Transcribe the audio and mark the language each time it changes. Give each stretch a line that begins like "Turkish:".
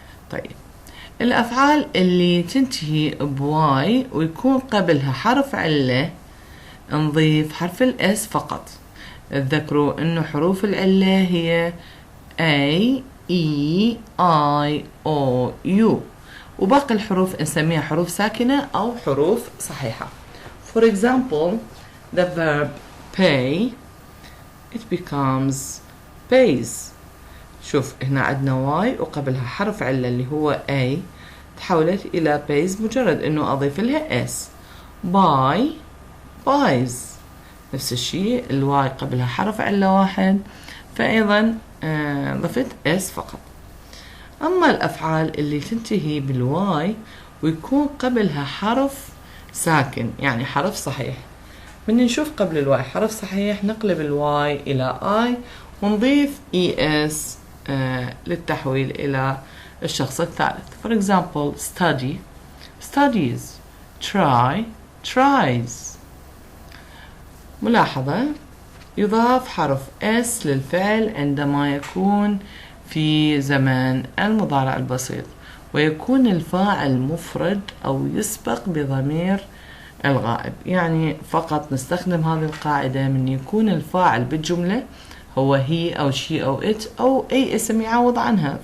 Arabic: طيب، الأفعال اللي تنتهي بواي ويكون قبلها حرف علة نضيف حرف الاس فقط. تذكروا انه حروف العلة هي A E I O U، وباقي الحروف نسميها حروف ساكنة أو حروف صحيحة.
English: For example, the verb pay it becomes pays.
Arabic: شوف هنا عندنا واي وقبلها حرف علة اللي هو A، تحولت إلى pays مجرد إنه أضيف لها s.
English: buy buys،
Arabic: نفس الشيء الواي قبلها حرف علة واحد فأيضا ضفت s فقط. أما الأفعال اللي تنتهي بالواي ويكون قبلها حرف ساكن يعني حرف صحيح، من نشوف قبل الواي حرف صحيح نقلب الواي إلى I ونضيف es للتحويل إلى الشخص الثالث.
English: For example, study studies, try tries.
Arabic: ملاحظة: يضاف حرف s للفعل عندما يكون في زمن المضارع البسيط ويكون الفاعل مفرد أو يسبق بضمير الغائب. يعني فقط نستخدم هذه القاعدة من يكون الفاعل بالجملة هو هي أو شي أو إت أو أي اسم يعوض عنها.